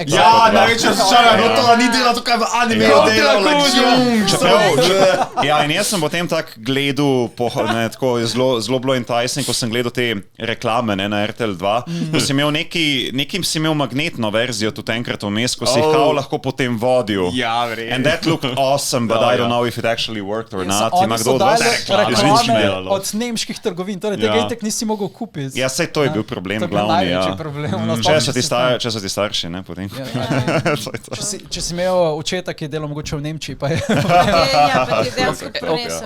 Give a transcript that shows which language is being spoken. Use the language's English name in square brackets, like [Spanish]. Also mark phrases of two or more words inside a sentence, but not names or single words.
[Slovenian] Ja, največje razočaranje je bilo to, da ni delal tukaj v animeju delal. Ja, in jaz sem potem tak gledal, tako zelo bilo enticing, ko sem gledal te reklame na RTL 2, ko si imel nekim si imel magnetno verzijo tudi enkrat vmes, ko si jih kao lahko potem vodil. Ja, verjetno. [English] And that looked awesome, but I don't know if it actually worked or not. [Slovenian] Oni so dali reklame od nemških trgovin, torej tega itek nisi mogel kupiti. Ja, sej to je bil problem To je glavni. največji problem. Če so ti starši, ne, potem. Če si imel očeta, ki je delal mogoče v Nemčiji, pa je... Ja, pa ti dejansko prenesem.